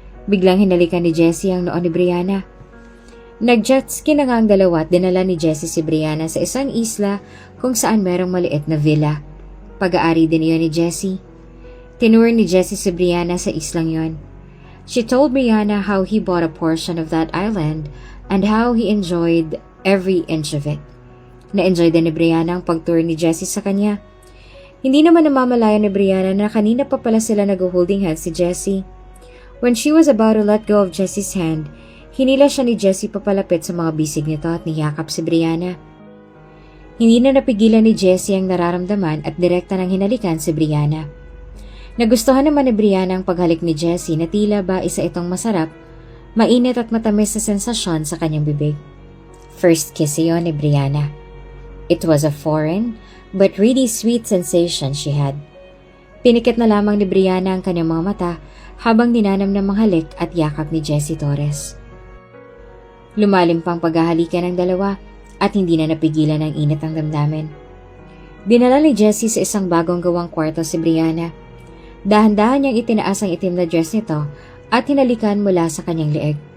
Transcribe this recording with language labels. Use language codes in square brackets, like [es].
[tl] Biglang hinalikan ni Jessie ang noo ni Brianna. Nag-jetski na nga ang dalawa at dinala ni Jessie si Brianna sa isang isla kung saan merong maliit na villa. Pag-aari din iyon ni Jessie. Tinur ni Jessie si Brianna sa islang yon. [en] She told Brianna how he bought a portion of that island and how he enjoyed every inch of it. [tl] Na-enjoy din ni Brianna ang pag-tour ni Jessie sa kanya. Hindi naman namamalaya ni Brianna na kanina pa pala sila nag-holding hands si Jessie. [en] When she was about to let go of Jessie's hand, [tl] hinila siya ni Jessie papalapit sa mga bisig nito at niyakap si Brianna. Hindi na napigilan ni Jessie ang nararamdaman at direkta nang hinalikan si Brianna. Nagustuhan naman ni Brianna ang paghalik ni Jessie na tila ba isa itong masarap, mainit at matamis na sensasyon sa kanyang bibig. First kiss iyon ni Brianna. [en] It was a foreign but really sweet sensation she had. [tl] Pinikit na lamang ni Brianna ang kanyang mga mata habang ninanam ng mga halik at yakap ni Jessie Torres. Lumalim pang paghahalikan ng dalawa at hindi na napigilan ang init ng damdamin. Dinala ni Jessie sa isang bagong gawang kwarto si Brianna. Dahan-dahan niyang itinaas ang itim na dress nito at hinalikan mula sa kanyang leeg.